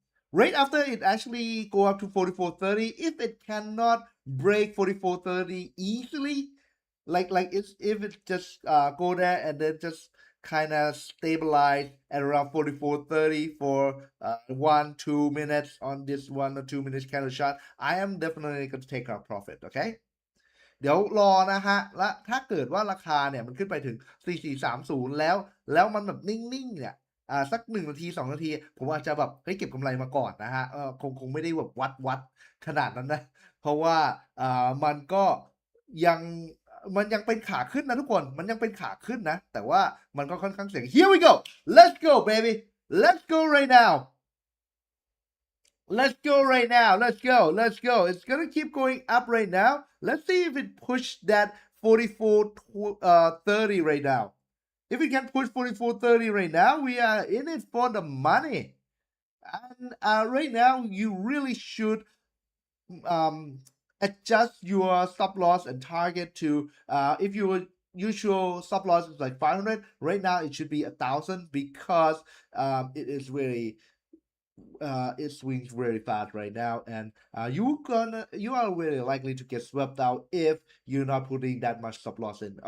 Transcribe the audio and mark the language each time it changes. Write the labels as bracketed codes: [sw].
[en] Right after it actually go up to 44.30, if it cannot break 44.30 easily, like if it just go there and then just kind of stabilize at around 44.30 for 1-2 minutes on this 1 or 2 minutes candle shot, I am definitely going to take our profit. [th] Okay, เดี๋ยวรอนะฮะและถ้าเกิดว่าราคาเนี่ยมันขึ้นไปถึง4430แล้วมันแบบนิ่งๆเนี่ยสัก1 นาที 2 นาทีผมอาจจะแบบเก็บกำไรมาก่อนนะฮะคงไม่ได้แบบวัดขนาดนั้นนะเพราะว่ามันก็ยัง เป็นขาขึ้นนะทุกคนมันยังเป็นขาขึ้นนะแต่ว่ามันก็ค่อนข้างเสี่ยง [en] Here we go let's go baby let's go right now let's go right now let's go it's gonna keep going up right now let's see if it push that 44.30 right now. If we can push 44.30 right now, we are in it for the money. And right now, you really should adjust your stop loss and target to if your usual stop loss is like 500, right now it should be 1,000 because it is really it swings very fast right now, and you are really likely to get swept out if you're not putting that much stop loss in.